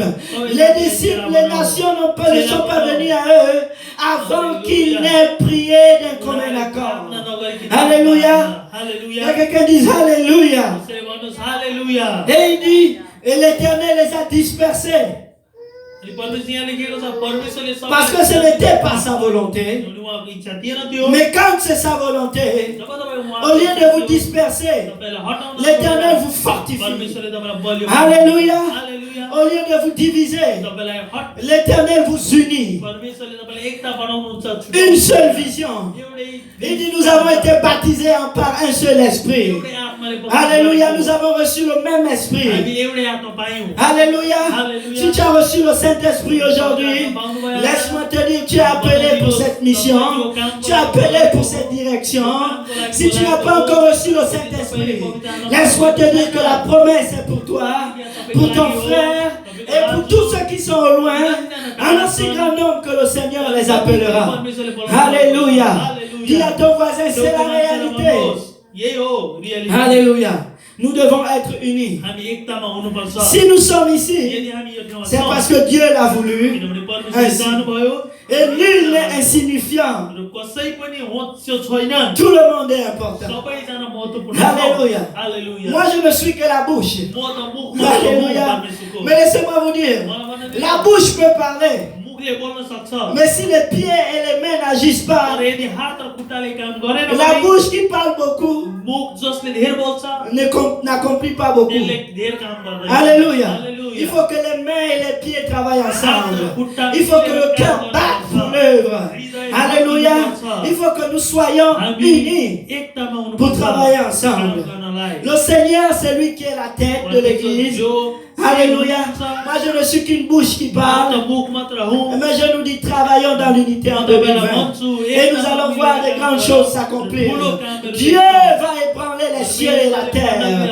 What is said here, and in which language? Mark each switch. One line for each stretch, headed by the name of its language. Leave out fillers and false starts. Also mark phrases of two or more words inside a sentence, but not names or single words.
French: Les disciples, les nations ne sont pas venus à eux avant qu'ils n'aient prié d'un commun accord. Alléluia. Il y a quelqu'un qui dit Alléluia.
Nepali: हालेलुया
French: Et il dit, et l'Éternel les a dispersés.
Nepali: अनि परमेश्वर यहाँ लेखेको छ परमेश्वरले सबै
French: Parce que ce n'était pas sa volonté.
Nepali: उहाँको इच्छा थिएन त्यो
French: Mais quand c'est sa volonté,
Nepali: जब तपाईँ
French: au lieu de vous disperser,
Nepali: तपाईलाई हटाउन
French: l'Éternel vous fortifie.
Nepali: परमेश्वरले तपाईलाई बलियो
French: Alléluia.
Nepali: हालेलुया
French: Au lieu de vous diviser,
Nepali: तपाईलाई हट
French: l'Éternel vous unit.
Nepali: परमेश्वरले तपाईलाई एकता बनाउनुहुन्छ
French: Une seule vision.
Nepali: एउटै
French: Il dit, nous avons été baptisés par un seul esprit.
Nepali: एउटै आत्माले
French: Alléluia, nous avons reçu le même esprit.
Nepali: हामीले एउटै आत्मा पायौं
French: Alléluia. Alléluia. Si tu as reçu le Saint-Esprit aujourd'hui, laisse-moi te dire, tu es appelé pour cette mission. Tu es appelé pour cette direction. Si tu n'as pas encore reçu le Saint-Esprit, laisse-moi te dire que la promesse est pour toi, pour ton frère et pour tous ceux qui sont au loin, en aussi grand nombre que le Seigneur les appellera. Alléluia. Dis à ton voisin, c'est la réalité.
Nepali: यही हो रियलिटी
French: Alléluia. Nous devons être unis.
Nepali: हामी एकतामा हुनुपर्छ
French: Si nous sommes ici,
Nepali: यदि हामी यो ठाउँमा
French: c'est
Nepali: छौँ
French: parce que Dieu l'a voulu.
Nepali: किनभने परमेश्वरले चाहनुभयो
French: Et nul n'est insignifiant.
Nepali: र कसै पनि होच्यो छैनन्
French: Tout le monde est important.
Nepali: सबैजना महत्त्वपूर्ण
French: Alléluia.
Nepali: हालेलुया
French: Moi, je ne suis que la bouche.
Nepali: म त मुखमा
French: Alléluia.
Nepali: परमेश्वरको
French: Mais laissez-moi vous dire, la bouche peut parler.
Nepali: मुखले बोल्न सक्छ
French: Mais si les pieds et les mains n'agissent pas,
Nepali: तर यदि हात र खुट्टाले काम गरेन
French: la
Nepali: भने
French: bouche qui parle beaucoup
Nepali: मुख जसले धेर बोल्छ
French: n'accomplit pas beaucoup.
Nepali: त्यसले धेर काम गर्दैन
French: Alléluia.
Nepali: हालेलुया
French: Il faut que les mains et les pieds travaillent
Nepali: हात र
French: ensemble.
Nepali: खुट्टा
French: Il faut que le cœur batte pour l'œuvre. Alléluia. Il faut que nous soyons unis
Nepali: एकतामा हुनुपर्छ
French: pour travailler ensemble.
Nepali: काम गर्नलाई
French: Le Seigneur, c'est lui qui est la tête de l'église. Alléluia. Moi, je ne suis qu'une bouche qui parle. Mais je nous dis, travaillons dans l'unité en 2020. Et nous allons voir des grandes choses s'accomplir. Dieu va ébranler les cieux et la terre.